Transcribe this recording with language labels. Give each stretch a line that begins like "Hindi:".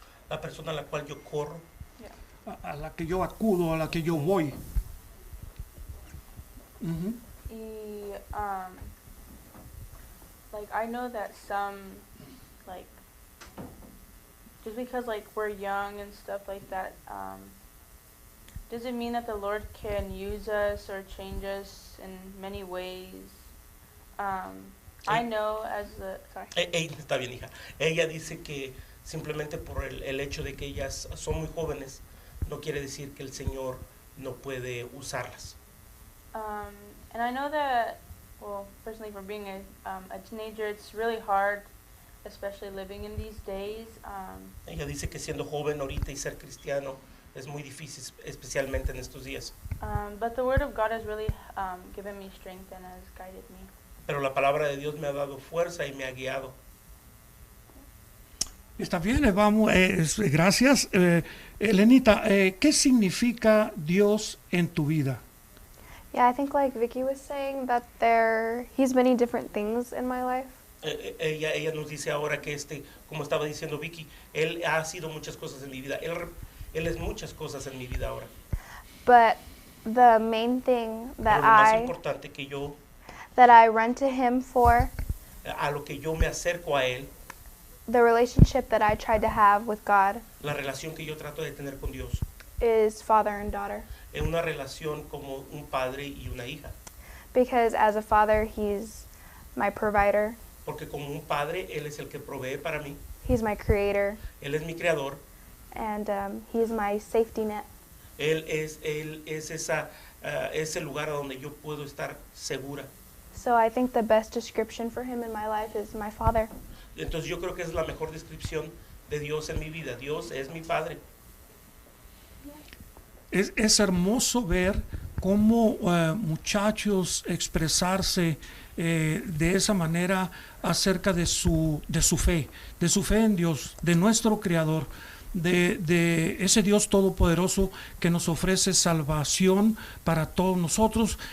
Spanish: La persona a la cual yo corro, A la que yo acudo, a la que yo voy. Ujú.
English: Y like I know that some like just because like we're young and stuff like that doesn't mean that the Lord can use us or change us in many ways. I know as the
Spanish: está bien, hija. Ella dice que simplemente por el hecho de que ellas son muy jóvenes, no quiere decir que el Señor no puede usarlas.
English: And I know that, well, personally, for being a teenager, it's really hard, especially living in these days.
Spanish: Ella dice que siendo joven ahorita y ser cristiano es muy difícil, especialmente en estos días.
English: But the Word of God has really given me strength and has guided me.
Spanish: Pero la palabra de Dios me ha dado fuerza y me ha guiado. Está bien, vamos, gracias. Elenita, ¿qué significa Dios en tu vida?
English: Yeah, I think like Vicky was saying that he's many different things in my life.
Spanish: Ella nos dice ahora que como estaba diciendo Vicky, Él ha sido muchas cosas en mi vida. Él es muchas cosas en mi vida ahora.
English: But the main thing
Spanish: Pero lo más importante
English: that I run to Him for,
Spanish: a lo que yo me acerco a Él,
English: the relationship that I try to have with God,
Spanish: la relación que yo trato de tener con Dios,
English: is father and daughter.
Spanish: es una relación como un padre y una hija.
English: Because as a father, He's my provider.
Spanish: Porque como un padre, Él es el que provee para mí.
English: He's my creator.
Spanish: Él es mi creador.
English: And He's my safety net.
Spanish: Él es ese lugar a donde yo puedo estar segura.
English: So I think the best description for Him in my life is my father.
Spanish: Entonces yo creo que es la mejor descripción de Dios en mi vida. Dios es mi padre. Es hermoso ver cómo muchachos expresarse de esa manera acerca de su fe en Dios, de nuestro Creador, de ese Dios todopoderoso que nos ofrece salvación para todos nosotros.